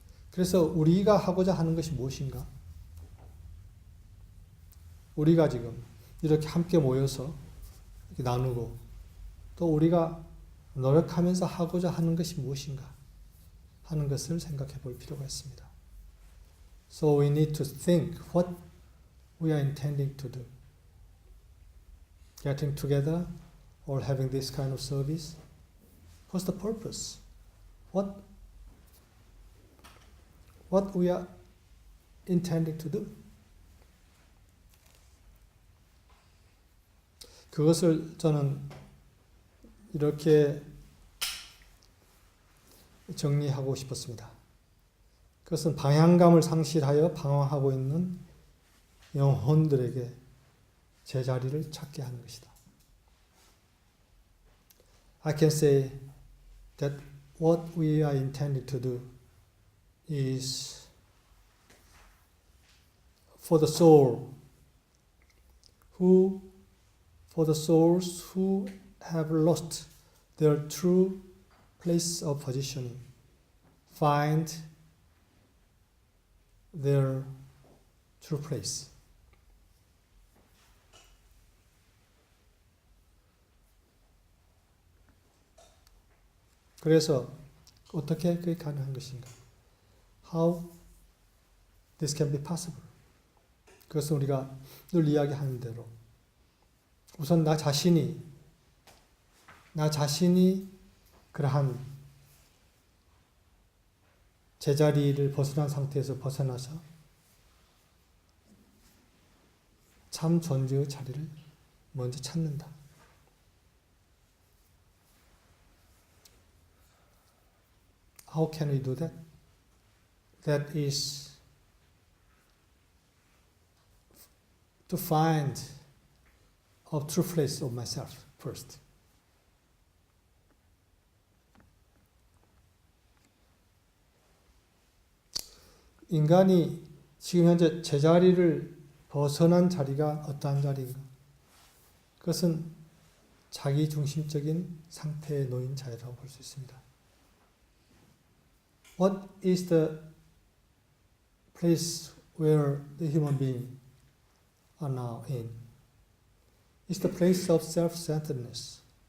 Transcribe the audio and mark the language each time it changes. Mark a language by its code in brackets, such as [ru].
[ko] 그래서 우리가 하고자 하는 것이 무엇인가? 우리가 지금 이렇게 함께 모여서 이렇게 나누고 또 우리가 노력하면서 하고자 하는 것이 무엇인가 하는 것을 생각해 볼 필요가 있습니다. [en] So we need to think what we are intending to do. Getting together or having this kind of service. What's the purpose? What we are intending to do. [ko] 그것을 저는 이렇게 정리하고 싶었습니다. 그것은 방향감을 상실하여 방황하고 있는 영혼들에게 제자리를 찾게 하는 것이다. [en] I can say that what we are intended to do is for the soul for the souls who have lost their true place of positioning, find their true place. [ko] 그래서 어떻게 그게 가능한 것인가? [en] How this can be possible? [ko] 그것은 우리가 늘 이야기하는 대로 우선 나 자신이 그러한 제자리를 벗어난 상태에서 벗어나서 참 존재의 자리를 먼저 찾는다. [en] How can we do that? That is to find a true place of myself first. [ko] 인간이 지금 현재 제자리를 벗어난 자리가 어떠한 자리인가? 그것은 자기중심적인 상태에 놓인 자리라고 볼 수 있습니다. [en] What is the place where the human beings are now in? It's the place of self-centeredness.